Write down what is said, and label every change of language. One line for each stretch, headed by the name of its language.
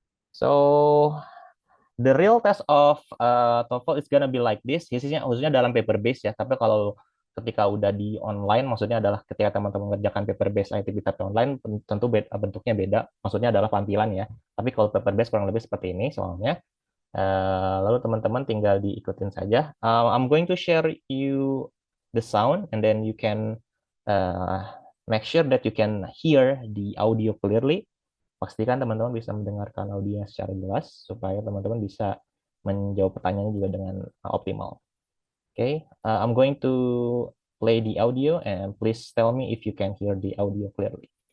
English: So, the real test of TOEFL is gonna be like this.
Indonesian: Khususnya dalam paper base ya. Tapi kalau ketika udah di online, maksudnya adalah ketika teman-teman mengerjakan paper base ITB tapi online, tentu bentuknya beda. Maksudnya adalah tampilan ya. Tapi kalau paper base kurang lebih seperti ini soalnya. Lalu teman-teman tinggal diikutin saja.
English: I'm going to share you the sound, and then you can make sure that you can hear the audio clearly.
Indonesian: Pastikan teman-teman bisa mendengarkan audio secara jelas supaya teman-teman bisa menjawab pertanyaannya juga dengan optimal.
English: Okay, I'm going to play the audio, and please tell me if you can hear the audio clearly.